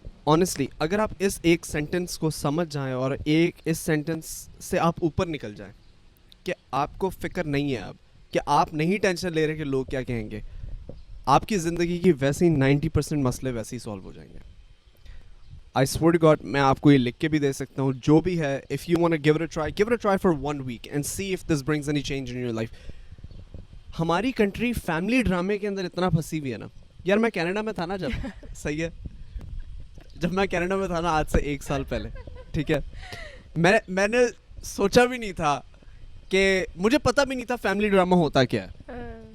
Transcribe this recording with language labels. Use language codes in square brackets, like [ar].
[ur] honestly اگر آپ اس ایک سینٹنس کو سمجھ جائیں اور ایک اس سینٹنس سے آپ اوپر نکل جائیں کہ آپ کو فکر نہیں ہے اب, کہ آپ نہیں ٹینشن لے رہے کہ لوگ کیا کہیں گے, آپ کی زندگی کی ویسے ہی 90% مسئلے ویسے ہی سالو ہو جائیں گے. [en] I swear to God, [ur] میں آپ کو یہ لکھ کے بھی دے سکتا ہوں, جو بھی ہے, [en] if you want to give it a try for 1 week and see if this brings any change in your life. [ur] ہماری کنٹری فیملی ڈرامے کے اندر اتنا پھنسی ہوئی ہے نا یار. میں کینیڈا میں تھا نا جب, صحیح ہے, جب میں کینیڈا میں تھا نا آج سے 1 سال پہلے, ٹھیک ہے, میں نے سوچا بھی نہیں تھا کہ, مجھے پتا بھی نہیں تھا فیملی ڈرامہ ہوتا کیا ہے.